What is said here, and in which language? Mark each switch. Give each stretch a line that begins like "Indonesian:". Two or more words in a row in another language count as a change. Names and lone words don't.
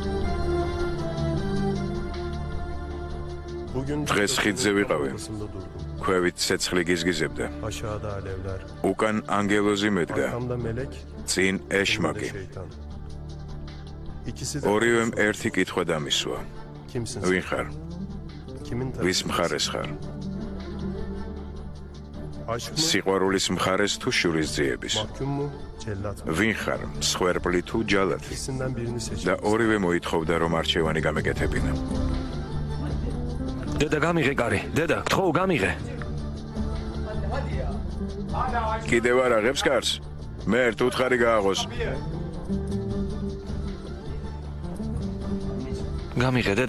Georgian: დღეს ხიდზე ვიყავი. ქვევით ცეცხლი გიზგიზებდა.
Turkish: Aşağıda alevler.
Georgian: უკან ანგელოზი მედგა,
Turkish: Arkamda melek.
Georgian: წინ
Turkish: önümde
Georgian: ეშმაკი.
Turkish: şeytan. İkisi de
Georgian: ორივემ ერთი კითხვა დამისვა.
Turkish: kimsin
Georgian: ვინ
Turkish: sen?
Georgian: ხარ?
Turkish: Kimin
Georgian: ვის
Turkish: tarafındasın?
Georgian: მხარეს ხარ?
Turkish: Aşk mı?
Georgian: სიყვარულის მხარეს თუ შურისძიების?
Turkish: Mahkum mu? Cellat mı?
Georgian: ვინ ხარ? მსხვერპლი თუ ჯალათი?
Turkish: İkisinden birini seç.
Georgian: და ორივე მოითხოვდა რომ არჩევანი გამეკეთებინა. დედა გამიღე კარი. დედა, გთხოვ გამიღე. კიდევ არ აღებს კარს? მე ერთ უთხარი გააღოს. გამიღე დედა.